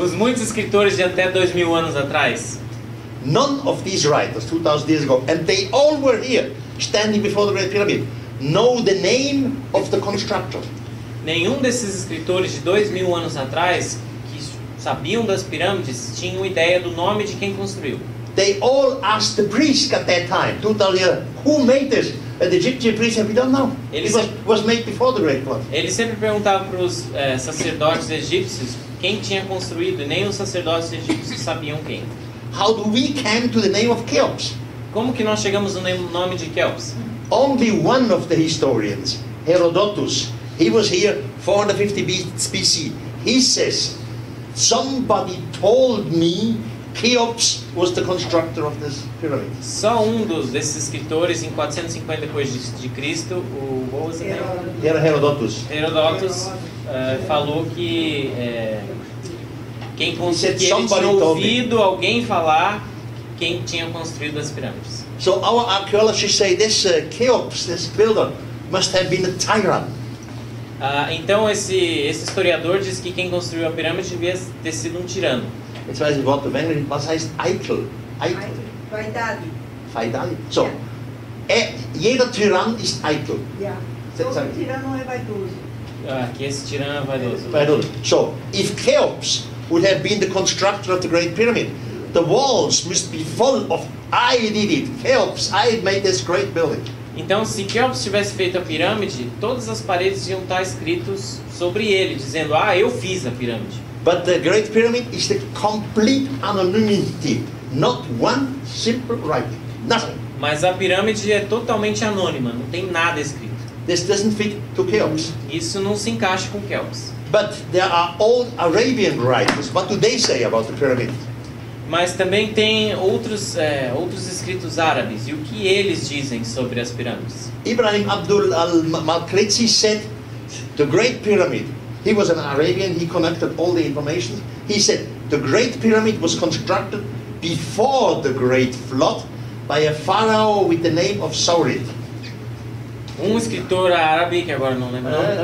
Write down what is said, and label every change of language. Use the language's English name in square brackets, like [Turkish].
[Portuguese] Os muitos escritores de até 2000 anos atrás. [English] None of these writers 2,000 years ago, and they all were here, standing before the Great Pyramid, know the name of the constructor. [Portuguese] Nenhum desses escritores de 2000 anos atrás que sabiam das pirâmides tinham ideia do nome de quem construiu. [English] They all asked the priest at that time, 2,000 years, who made this? And the Egyptian priest said, we don't know. It was made before the Great Flood. [Portuguese] Eles sempre perguntavam para os sacerdotes egípcios quem tinha construído, e nem os sacerdotes egípcios sabiam quem. [English] How do we come to the name of Cheops? [Portuguese] Como que nós chegamos no nome de Cheops? [English] Only one of the historians, Herodotus, he was here 450 BC. He says, somebody told me Cheops was the constructor of this pyramid. [Portuguese] Só desses escritores em 450 depois de Cristo, [English] what was his name? Herodotus. [Portuguese] Herodotus falou que Quem [English] He said [Portuguese] que ele [English] somebody [Portuguese] tinha [English] told me. [Portuguese] ouvido alguém falar quem tinha construído as pirâmides. [English] So our archaeologists say this Cheops, this builder, must have been a tyrant. [Portuguese] Então esse historiador diz que quem construiu a pirâmide devia ter sido um tirano. [German] Jetzt weiß ich Wort auf Englisch, was heißt Eitel? Eitel. [Portuguese] Vaidade. Feidal. [German] So, jeder Tyrann ist eitel. [Portuguese] Yeah. Todo tirano é vaidoso. Que esse tirano é vaidoso. Vaidoso. [English] So, if Cheops would have been the constructor of the Great Pyramid, the walls must be full of, I did it, Cheops, I made this great building. [Portuguese] Então, se Cheops tivesse feito a pirâmide, todas as paredes iam estar escritos sobre ele, dizendo, eu fiz a pirâmide. [English] But the Great Pyramid is the complete anonymity, not one simple writing, nothing. [Portuguese] Mas a pirâmide é totalmente anônima, não tem nada escrito. [English] This doesn't fit to Cheops. [Portuguese] Isso não se encaixa com Cheops. [English] But there are old Arabian writers. What do they say about the pyramid? [Portuguese] Mas também tem outros escritos árabes. E o que eles dizem sobre as pirâmides? [English] Ibrahim Abdul al-Makrizi said, the Great Pyramid, he was an Arabian, he connected all the information. He said, the Great Pyramid was constructed before the Great Flood by a pharaoh with the name of Saurid. [Portuguese] Escritor árabe, que agora não lembro o nome,